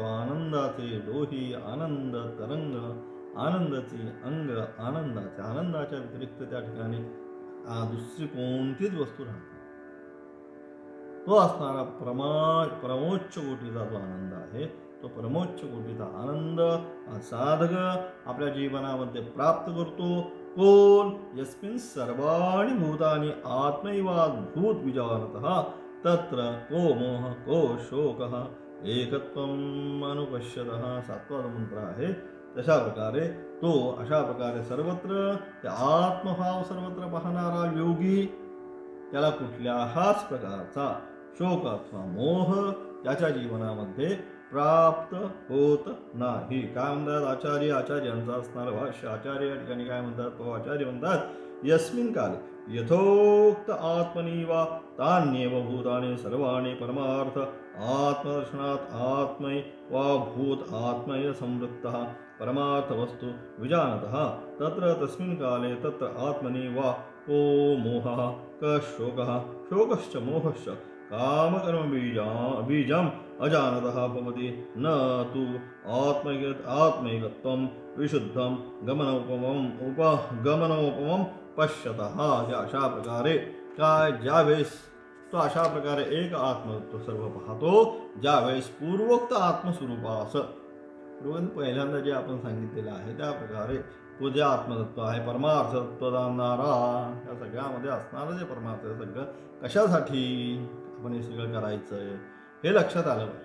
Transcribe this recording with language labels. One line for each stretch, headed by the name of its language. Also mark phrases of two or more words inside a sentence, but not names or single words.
Marathi: आनंदाचे डोही, आनंद तरंग, आनंदाची अंग, आनंदाच्या व्यतिरिक्त त्या ठिकाणी दुसरी कोणतीच वस्तू राहते. तो असणारा परमोच्च कोटीचा जो आनंद आहे, तो परमोच्च कोटीचा आनंद साधक आपल्या जीवनामध्ये प्राप्त करतो. कोण?
Sanskrit: यस्मिन् सर्वाणि भूतानि आत्मैवाद्भूत विजानतः तत्र को मोह को शोकः एकत्वम अनुपश्यतः.
Marathi: 7वा मंत्र आहे. तशा प्रकारे तो अशा प्रकारे सर्वत्र त्या आत्मभाव सर्वत्र पाहणारा योगी त्याला कुठल्याच प्रकारचा शोक अथवा मोह त्याच्या जीवनामध्ये प्राप्त होत नाही. काय म्हणतात आचार्यांचा असणारं भाष्य? आचार्य या ठिकाणी काय म्हणतात? तो आचार्य म्हणतात,
Sanskrit: यस्मिन् काले यथोक्त आत्मनि वा तान्येव भूतानि सर्वाणि परमार्थ आत्मदर्शनात् आत्मै वा भूत आत्मैव संवृत्तः परमार्थ वस्तु विजानतः तत्र तस्मिन् काले तत्र आत्मनि वा को मोहः क शोकः शोकश्च मोहश्च कामकर्म बीजम् अजानतः भवति न तु आत्मैकत्वं विशुद्धं गमनोपमं पश्यतः.
Marathi: अशा प्रकारे काय? ज्यावेळेस तो अशा प्रकारे एक आत्मतत्व सर्व पाहतो, ज्यावेळेस पूर्वोक्त आत्मस्वरूपास पहिल्यांदा जे आपण सांगितलेलं आहे त्या प्रकारे तो जे आत्मतत्व आहे, परमार्थ तत्व जाणणारा, या सगळ्यामध्ये असणारं जे परमार्थ सगळं कशासाठी आपण हे सगळं करायचंय हे लक्षात आलं पाहिजे.